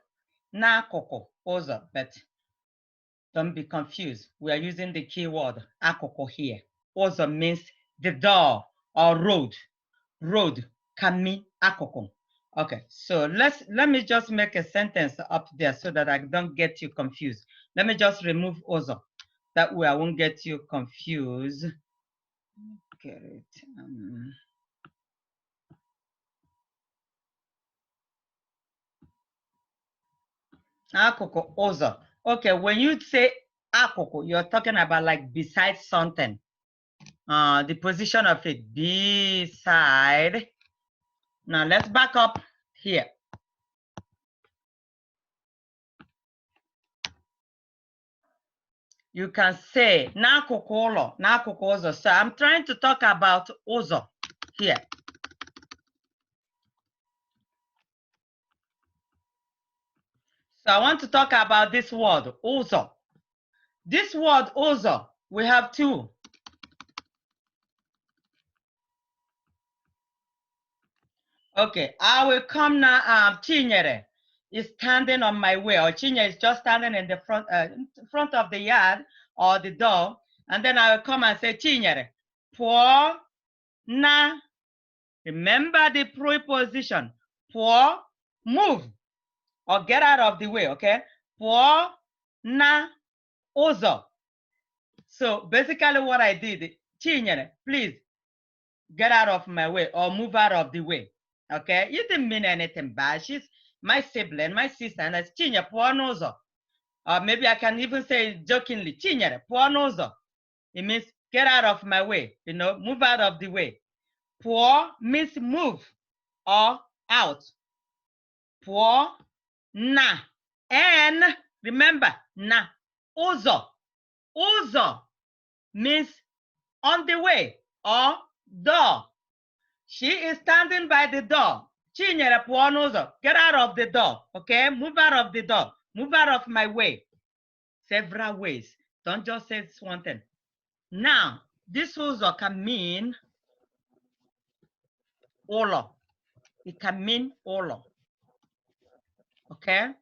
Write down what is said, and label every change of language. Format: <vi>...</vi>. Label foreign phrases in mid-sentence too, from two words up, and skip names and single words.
<ig>N'akụkụ ụzọ,</ig> <en>but don't be confused. We are using the keyword akụkụ here. Ụzọ means the door or road. Road can mean akụkụ. Okay, so let me just make a sentence up there so that I don't get you confused. Let me just remove ụzọ. That way I won't get you confused. Get it.</en> <ig>Akụkụ ụzọ.</ig> <en>Okay, when you say akụkụ, you're talking about like beside something. The position of it, beside. Now let's back up here. You can say</en> <ig>n'akụkụ ụlọ, n'akụkụ ụzọ.</ig> <en>So I'm trying to talk about ụzọ here. So I want to talk about this word, ụzọ. This word, ụzọ, we have two. Okay, I will come now. Chinyere is standing on my way, or Chinyere is just standing in the front of the yard or the door, and then I will come and say,</en> <ig>Chinyere, pụọ na.</ig> <en>Remember the preposition. Pụọ, move, or get out of the way, okay?</en> <ig>Pụọ na ụzọ.</ig> <en>So basically what I did, Chinyere, please get out of my way or move out of the way. Okay, you didn't mean anything bad. She's my sibling, my sister, and that's Chinyere</en> <ig>pụọ n'ụzọ.</ig> <en>Or maybe I can even say jokingly,</en> <ig>Chinyere pụọ n'ụzọ.</ig> <en>It means get out of my way, move out of the way. Pụọ means move or out.</en> <ig>Pụọ na</ig> <en>And remember,</en> <ig>na, ụzọ.</ig> <en>Ụzọ means on the way or door. She is standing by the door. Chinyere pụọ n'ụzọ. Get out of the door. Okay? Move out of the door. Move out of my way. Several ways. Don't just say one thing. Now, this ụzọ can mean ụlọ. It can mean ụlọ. Okay?</en>